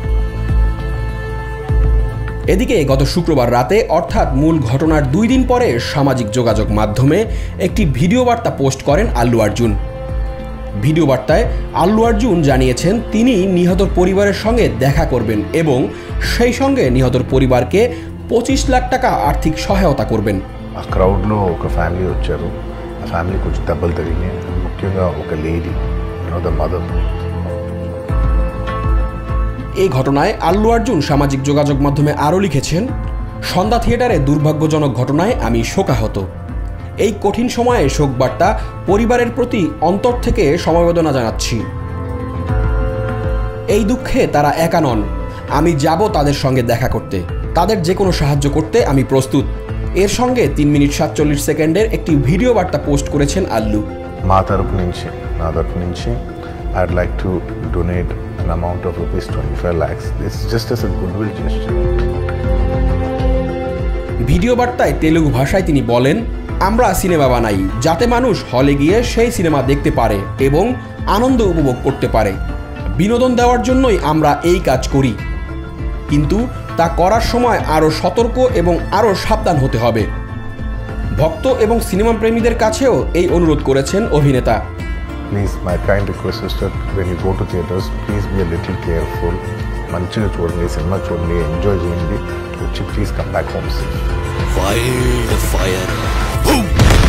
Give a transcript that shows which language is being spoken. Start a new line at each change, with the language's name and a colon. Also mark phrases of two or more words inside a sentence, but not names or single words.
Bangla: এদিকে গত শুক্রবার রাতে অর্থাৎ মূল ঘটনার 2 দিন পরে সামাজিক যোগাযোগ মাধ্যমে একটি ভিডিও বার্তা পোস্ট করেন আল্লু অর্জুন। ভিডিও বার্তায় আল্লু অর্জুন জানিয়েছেন তিনি নিহতর পরিবারের সঙ্গে দেখা করবেন এবং সেই সঙ্গে নিহতদের পরিবারকে 25 লাখ টাকা আর্থিক সহায়তা করবেন।
Telugu: ఆ క్రౌడ్ లో ఒక ఫ్యామిలీ వచ్చారు। ఆ ఫ్యామిలీ కొంచెం దెబ్బలు తగిలినాయి, ముఖ్యంగా ఒక లేడీ,
English: the mother.
Bangla: এই ঘটনায় আল্লু অর্জুন সামাজিক যোগাযোগ মাধ্যমে আরও লিখেছেন, সন্ধ্যা থিয়েটারে দুর্ভাগ্যজনক ঘটনায় আমি শোকাহত। এই কঠিন সময়ে শোকবার্তা পরিবারের প্রতি অন্তর থেকে সমবেদনা জানাচ্ছি। এই দুঃখে তারা একা নন, আমি যাব তাদের সঙ্গে দেখা করতে, তাদের যে কোনো সাহায্য করতে আমি প্রস্তুত। এর সঙ্গে 3 মিনিট 47 সেকেন্ডের একটি ভিডিও বার্তা পোস্ট করেছেন আল্লু।
Telugu: మా తరపు నుంచి నా తరపు నుంచి
English: I'd like to donate an amount of ₹25 lakhs. It's just as a goodwill gesture.
Bangla: ভিডিও বার্তায় তেলুগু ভাষায় তিনি বলেন, আমরা সিনেমা বানাই যাতে মানুষ হলে গিয়ে সেই সিনেমা দেখতে পারে এবং আনন্দ উপভোগ করতে পারে। বিনোদন দেওয়ার জন্যই আমরা এই কাজ করি, কিন্তু তা করার সময় আরও সতর্ক এবং আরও সাবধান হতে হবে। ভক্ত এবং సినిమా প্রেমীদের কাছেও এই অনুরোধ করেছেন অভিনেতা।
English: Please, my kind request is that when you go to theaters, please be a little careful.
Telugu: మంచిగా చూడండి, సినిమా చూడండి, ఎంజాయ్ చేయండి, వచ్చి
English: please come back home safe. Fire the fire. Boom!